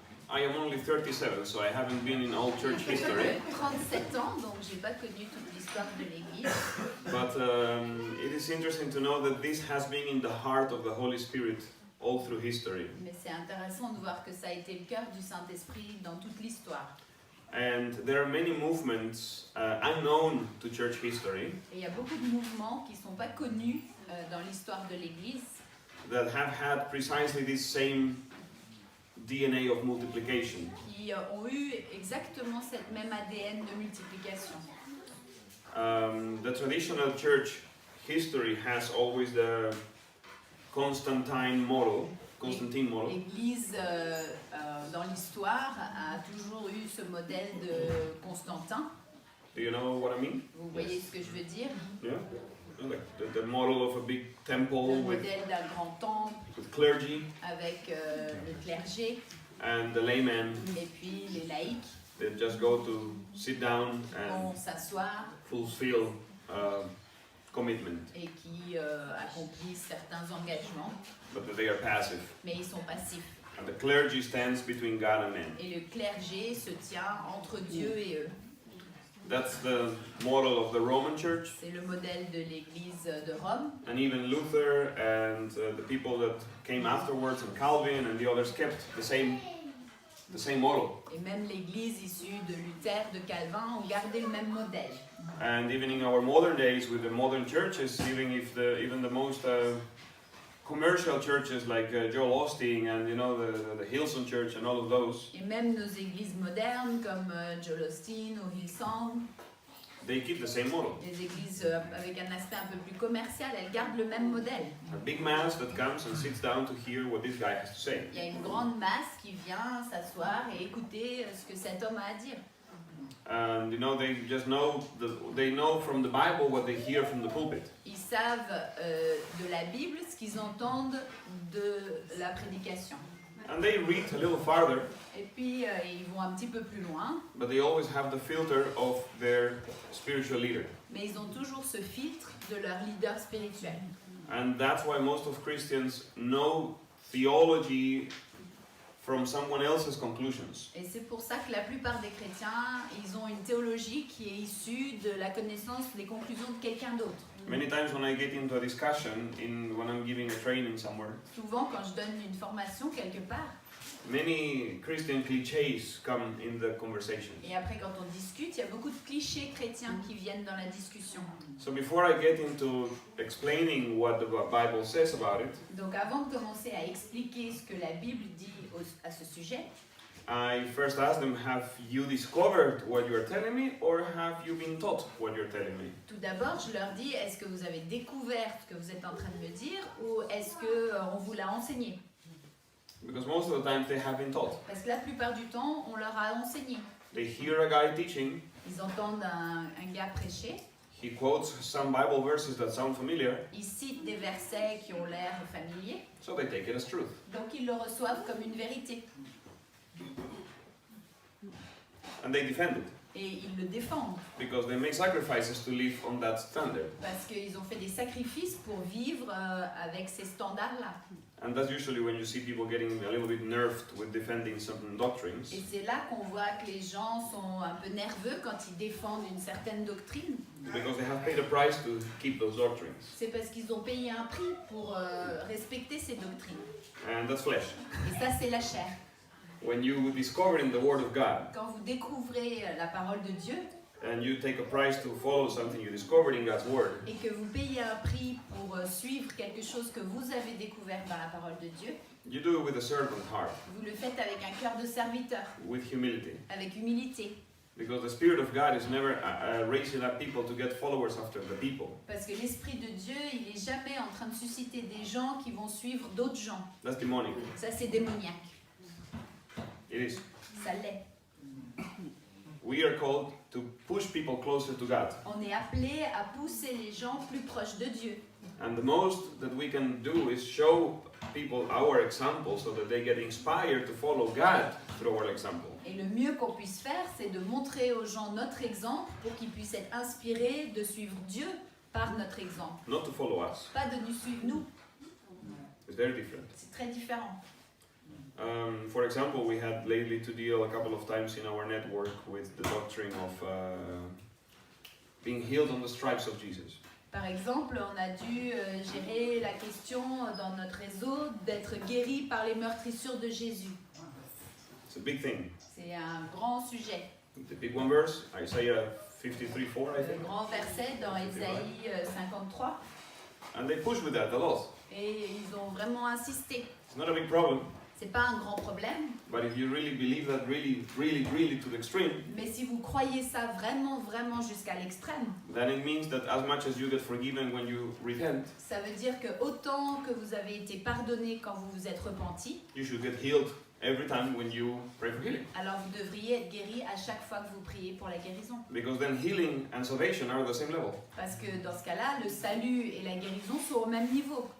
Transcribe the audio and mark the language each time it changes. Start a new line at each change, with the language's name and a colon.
English: I am only 37, so I haven't been in all church history.
French: 37 ans, donc j'ai pas connu toute l'histoire de l'église.
English: But it is interesting to know that this has been in the heart of the Holy Spirit all through history.
French: Mais c'est intéressant de voir que ça a été le cœur du Saint-Esprit dans toute l'histoire.
English: And there are many movements unknown to church history
French: Et il y a beaucoup de mouvements qui sont pas connus dans l'histoire de l'église,
English: that have had precisely this same DNA of multiplication.
French: qui ont eu exactement cette même ADN de multiplication.
English: The traditional church history has always the Constantine model. Constantine model.
French: L'Église dans l'histoire a toujours eu ce modèle de Constantin.
English: Do you know what I mean?
French: Vous voyez ce que je veux dire?
English: Yeah. Like the model of a big temple
French: Le
English: with
French: modèle d'un grand temple
English: clergy
French: avec le clergé
English: and the laymen.
French: et puis les laïcs
English: They just go to sit down
French: vont
English: and
French: s'asseoir
English: fulfill commitment,
French: et qui accomplissent certains engagements,
English: but that they are passive.
French: mais ils sont passifs.
English: And the clergy stands between God and man.
French: Et le clergé se tient entre Dieu et eux.
English: That's the model of the Roman Church,
French: C'est le modèle de l'Église de Rome.
English: and even Luther and the people that came afterwards, and Calvin and the others, kept the same model.
French: Et même l'Église issue de Luther, de Calvin, ont gardé le même modèle.
English: And even in our modern days, with the modern churches, even the most commercial churches like Joel Osteen and the Hillsong Church and all of those,
French: Et même nos églises modernes comme Joel Osteen ou Hillsong,
English: they keep the same model.
French: les églises avec un aspect un peu plus commercial, elles gardent le même modèle.
English: A big mass that comes and sits down to hear what this guy has to say.
French: Il y a une grande masse qui vient s'asseoir et écouter ce que cet homme a à dire.
English: And they just know they know from the Bible what they hear from the pulpit.
French: Ils savent de la Bible ce qu'ils entendent de la prédication.
English: And they read a little farther,
French: Et puis ils vont un petit peu plus loin,
English: but they always have the filter of their spiritual leader.
French: mais ils ont toujours ce filtre de leur leader spirituel.
English: And that's why most of Christians know theology from someone else's conclusions.
French: Et c'est pour ça que la plupart des chrétiens, ils ont une théologie qui est issue de la connaissance des conclusions de quelqu'un d'autre.
English: Many times when I get into a discussion, when I'm giving a training somewhere,
French: Souvent, quand je donne une formation quelque part,
English: many Christian clichés come in the conversation.
French: et après quand on discute, il y a beaucoup de clichés chrétiens qui viennent dans la discussion.
English: So before I get into explaining what the Bible says about it,
French: Donc avant de commencer à expliquer ce que la Bible dit à ce sujet,
English: I first ask them, have you discovered what you're telling me, or have you been taught what you're telling me?
French: tout d'abord, je leur dis, est-ce que vous avez découvert ce que vous êtes en train de me dire ou est-ce qu'on vous l'a enseigné?
English: Because most of the time they have been taught.
French: Parce que la plupart du temps, on leur a enseigné.
English: They hear a guy teaching,
French: Ils entendent un gars prêcher,
English: he quotes some Bible verses that sound familiar,
French: ils citent des versets qui ont l'air familiers,
English: so they take it as truth.
French: donc ils le reçoivent comme une vérité.
English: And they defend it,
French: Et ils le défendent,
English: because they make sacrifices to live on that standard.
French: parce qu'ils ont fait des sacrifices pour vivre avec ces standards-là.
English: And that's usually when you see people getting a little bit nerved with defending certain doctrines,
French: Et c'est là qu'on voit que les gens sont un peu nerveux quand ils défendent une certaine doctrine.
English: because they have paid a price to keep those doctrines.
French: C'est parce qu'ils ont payé un prix pour respecter ces doctrines.
English: And that's flesh.
French: Et ça, c'est la chair.
English: When you discover in the Word of God,
French: Quand vous découvrez la parole de Dieu
English: and you take a price to follow something you discovered in God's Word,
French: et que vous payez un prix pour suivre quelque chose que vous avez découvert dans la parole de Dieu,
English: you do it with a servant heart,
French: vous le faites avec un cœur de serviteur,
English: with humility.
French: avec humilité.
English: Because the Spirit of God is never raising up people to get followers after the people.
French: Parce que l'Esprit de Dieu, il n'est jamais en train de susciter des gens qui vont suivre d'autres gens.
English: That's demonic.
French: Ça, c'est démoniaque.
English: It is.
French: Ça l'est.
English: We are called to push people closer to God.
French: On est appelé à pousser les gens plus proches de Dieu.
English: And the most that we can do is show people our example so that they get inspired to follow God through our example.
French: Et le mieux qu'on puisse faire, c'est de montrer aux gens notre exemple pour qu'ils puissent être inspirés de suivre Dieu par notre exemple.
English: Not to follow us.
French: Pas de nous suivre nous.
English: It's very different.
French: C'est très différent.
English: For example, we had lately to deal a couple of times in our network with the doctrine of being healed on the stripes of Jesus.
French: Par exemple, on a dû gérer la question dans notre réseau d'être guéri par les meurtrissures de Jésus.
English: It's a big thing.
French: C'est un grand sujet.
English: The big one verse, Isaiah 53:4, I
French: Le
English: think.
French: grand verset dans Ésaïe 53.
English: And they push with that a lot.
French: Et ils ont vraiment insisté.
English: It's not a big problem.
French: C'est pas un grand problème.
English: But if you really believe that really to the extreme,
French: Mais si vous croyez ça vraiment jusqu'à l'extrême,
English: then it means that as much as you get forgiven when you repent,
French: ça veut dire que autant que vous avez été pardonné quand vous vous êtes repenti,
English: you should get healed every time when you pray for healing.
French: alors vous devriez être guéri à chaque fois que vous priez pour la guérison.
English: Because then healing and salvation are at the same level.
French: Parce que dans ce cas-là, le salut et la guérison sont au même niveau.